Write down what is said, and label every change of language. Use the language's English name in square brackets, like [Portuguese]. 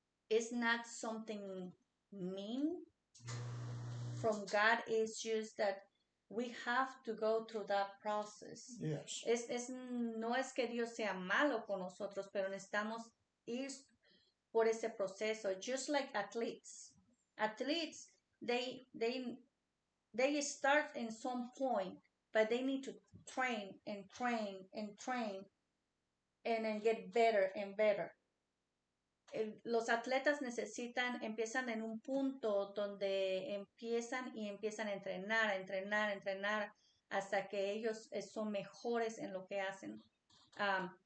[English] It's not something mean from God. It's just that we have to go through that process. Yes. [Spanish] No es que Dios sea malo con nosotros, pero necesitamos ir por ese proceso. [English] Just like athletes. Athletes, they start in some point, but they need to train and train and train, and then get better and better. [Spanish] Los atletas empiezan en un punto donde empiezan a entrenar, hasta que ellos son mejores en lo que hacen.